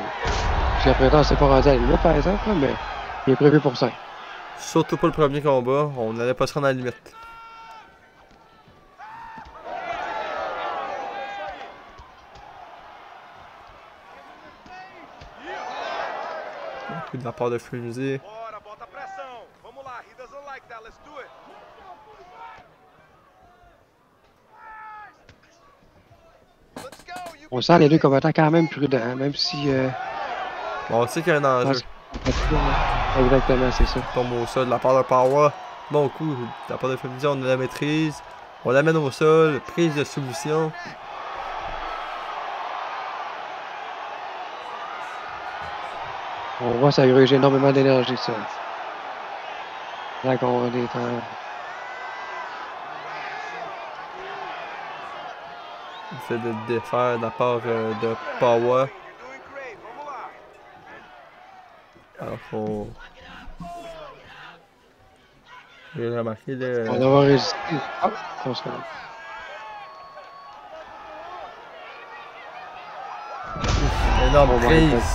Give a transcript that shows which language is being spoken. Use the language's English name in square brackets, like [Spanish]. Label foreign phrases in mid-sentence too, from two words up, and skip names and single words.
[French] Jusqu'à présent, c'est pas rendu à la limite, par exemple, là, mais il est prévu pour 5. Surtout pour le premier combat, on n'allait pas se rendre à la limite. Un coup de la part de Flimsy. [Portuguese] Bora, bota pressão. Vamos lá, [English] he doesn't like that. Let's do it. Let's go. You [French] On sent les deux combattants quand même prudents, hein, même si. Bon, on sait qu'il y a un enjeu. Exactement, c'est ça. Tombe au sol de la part de Power. Bon coup, de la part de Flimsy, on a la maîtrise. On l'amène au sol, prise de soumission. On voit ça gruge énormément d'énergie, ça. Là qu'on est en. On essaie de le défaire de la part de Power. [English] you're doing great. [Portuguese] Vamos lá. [French] Alors qu'on... J'ai remarqué là... On va résister. Ah, on se calme. Énorme [English] Oh my [French] prise. [English] God.